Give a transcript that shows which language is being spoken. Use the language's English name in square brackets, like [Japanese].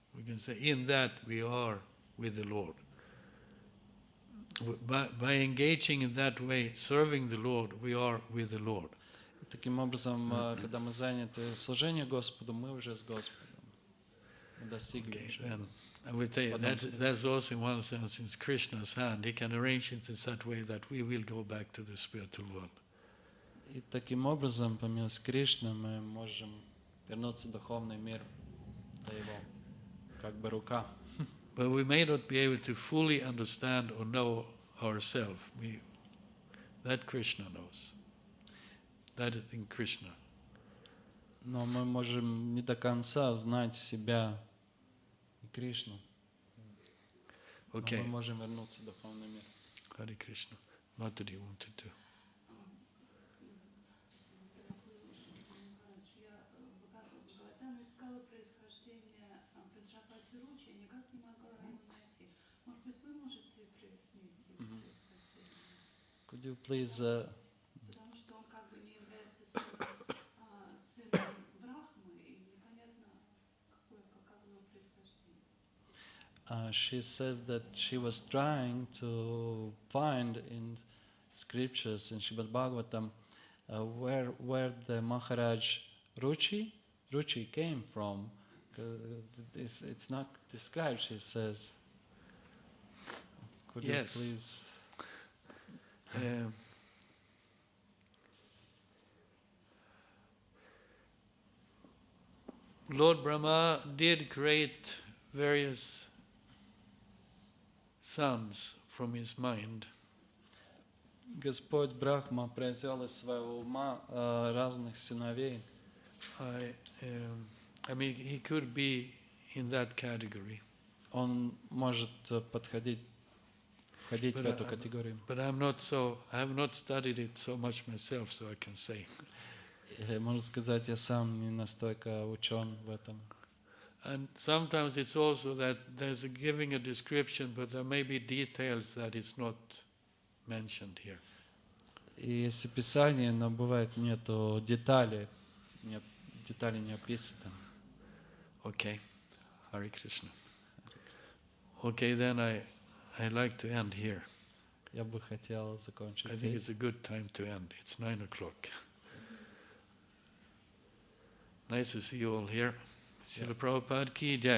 [English] We can say, in that we are with the Lord. By engaging in that way, serving the Lord, we are with the Lord. [Russian] Таким образом, когда мы заняты служением Господу, мы уже с Господом. Мы достигли уже. [English] And I would say that's also in one sense in Krishna's hand. He can arrange it in such way that we will go back to the spiritual world. [Russian] И таким образом, по милости Кришны, мы можем вернуться в духовный мир. Это его как бы рука. [English] But we may not be able to fully understand or know ourselves. That Krishna knows. That is in Krishna. [Russian] Но мы можем не до конца знать себя и Кришну. Но [English] Okay. [Russian] мы можем вернуться в духовный мир. [English] Hare Krishna. What did you want to do? [Russian] Я там искала происхождение Праджапати Ручи, никак не могла его найти. Может быть, вы можете прояснить его происхождение? [English] Could you please [Russian] Потому что он как бы не является сыном Брахмы, и непонятно, каково его происхождение. [English] she says that she was trying to find in scriptures in Srimad Bhagavatam where the Maharaj Ruchi came from. It's not described, she says. Could Yes. you please? Lord Brahma did create various sons from his mind. [Russian] Господь Брахма произвел из своего ума разных сыновей. [English] I mean, he could be in that category. [Russian] Он может входить в эту категорию. [English] But I have not studied it so much myself, so I can say. [Russian] Можно сказать, я сам не настолько учен в этом. [English] And sometimes it's also that there's giving a description, but there may be details that is not mentioned here. [Russian] И есть описание, но бывает нету деталей, детали не описаны. [English] Okay, Hare Krishna. Okay, then I like to end here. [Russian] Я бы хотел закончить [English] I think it's [Russian] здесь. [English] a good time to end. It's 9 o'clock. Nice to see you all here. Srila Prabhupada ki jai.